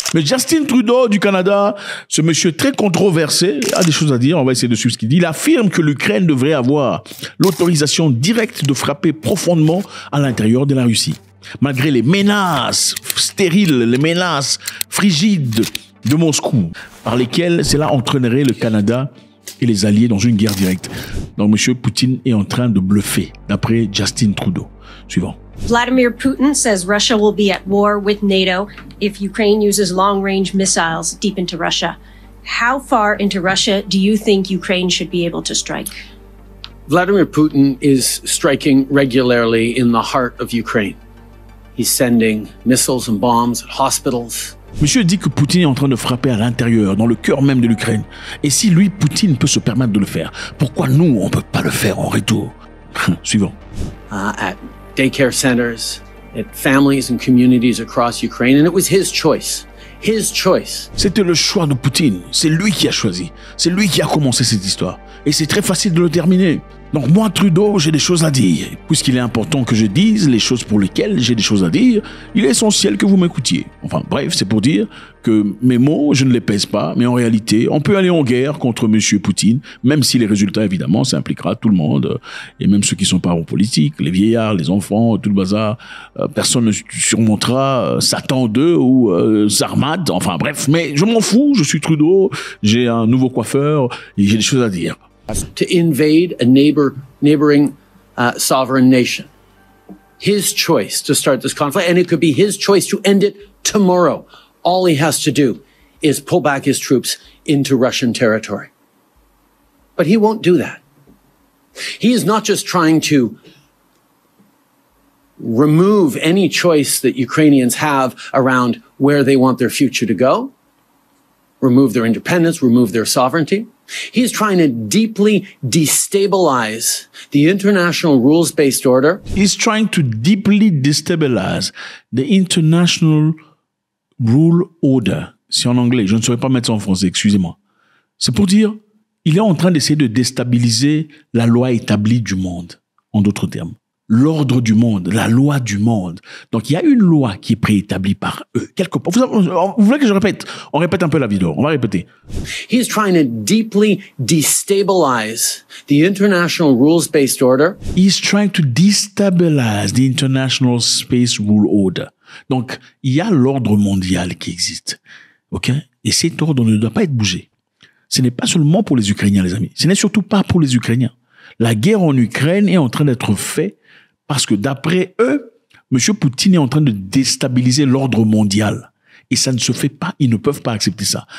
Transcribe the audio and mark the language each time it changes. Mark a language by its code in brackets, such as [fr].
[fr] Mais Justin Trudeau du Canada, ce monsieur très controversé, a des choses à dire. On va essayer de suivre ce qu'il dit. Il affirme que l'Ukraine devrait avoir l'autorisation directe de frapper profondément à l'intérieur de la Russie. Malgré les menaces stériles, les menaces frigides de Moscou, par lesquelles cela entraînerait le Canada et les alliés dans une guerre directe. Donc monsieur Poutine est en train de bluffer, d'après Justin Trudeau. Suivant. [en] Vladimir Putin says Russia will be at war with NATO if Ukraine uses long-range missiles deep into Russia. How far into Russia do you think Ukraine should be able to strike? Vladimir Putin is striking regularly in the heart of Ukraine. He's sending missiles and bombs at hospitals. [fr] Monsieur dit que Poutine est en train de frapper à l'intérieur, dans le cœur même de l'Ukraine. Et si lui, Poutine, peut se permettre de le faire, pourquoi nous, on ne peut pas le faire en retour? Suivant. [en] At daycare centers, at families and communities across Ukraine, and it was his choice. His choice. [fr] C'était le choix de Poutine. C'est lui qui a choisi. C'est lui qui a commencé cette histoire. Et c'est très facile de le terminer. Donc moi, Trudeau, j'ai des choses à dire. Puisqu'il est important que je dise les choses pour lesquelles j'ai des choses à dire, il est essentiel que vous m'écoutiez. Enfin bref, c'est pour dire que mes mots, je ne les pèse pas, mais en réalité, on peut aller en guerre contre Monsieur Poutine, même si les résultats, évidemment, ça impliquera tout le monde, et même ceux qui sont pas en politique, les vieillards, les enfants, tout le bazar. Personne ne surmontera Satan 2 ou Sarmat, enfin bref, mais je m'en fous, je suis Trudeau, j'ai un nouveau coiffeur, et j'ai des choses à dire. [en] To invade a neighboring sovereign nation. His choice to start this conflict, and it could be his choice to end it tomorrow. All he has to do is pull back his troops into Russian territory. But he won't do that. He is not just trying to remove any choice that Ukrainians have around where they want their future to go, remove their independence, remove their sovereignty. He's trying to deeply destabilize the international rules-based order. He's trying to deeply destabilize the international rule order. [fr] C'est en anglais, je ne saurais pas mettre ça en français, excusez-moi. C'est pour dire, il est en train d'essayer de déstabiliser la loi établie du monde, en d'autres termes. L'ordre du monde, la loi du monde. Donc, il y a une loi qui est préétablie par eux, quelque part. Vous voulez que je répète? On répète un peu la vidéo. On va répéter. [en] He's trying to deeply destabilize the international rules-based order. He's trying to destabilize the international space rule order. [fr] Donc, il y a l'ordre mondial qui existe. OK? Et cet ordre ne doit pas être bougé. Ce n'est pas seulement pour les Ukrainiens, les amis. Ce n'est surtout pas pour les Ukrainiens. La guerre en Ukraine est en train d'être faite parce que d'après eux, M. Poutine est en train de déstabiliser l'ordre mondial. Et ça ne se fait pas, ils ne peuvent pas accepter ça.